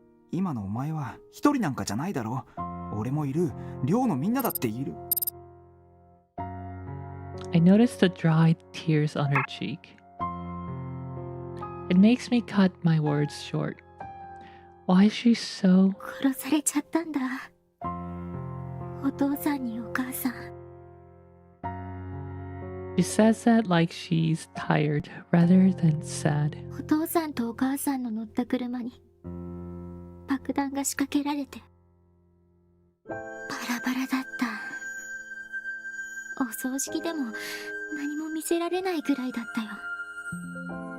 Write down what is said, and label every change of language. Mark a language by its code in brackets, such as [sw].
[ja] 今のお前は一人なんかじゃないだろ。俺もいる。寮のみんなだっている。 [en] I notice the dried tears on her cheek. It makes me cut my words short. Why is she so... [ja] 殺されちゃったんだ。お父さんにお母さん。 [en] She says that like she's tired rather than sad. [ja] お父さんとお母さんの乗った車に爆弾が仕掛けられてバラバラだった。お葬式でも何も見せられないぐらいだったよ。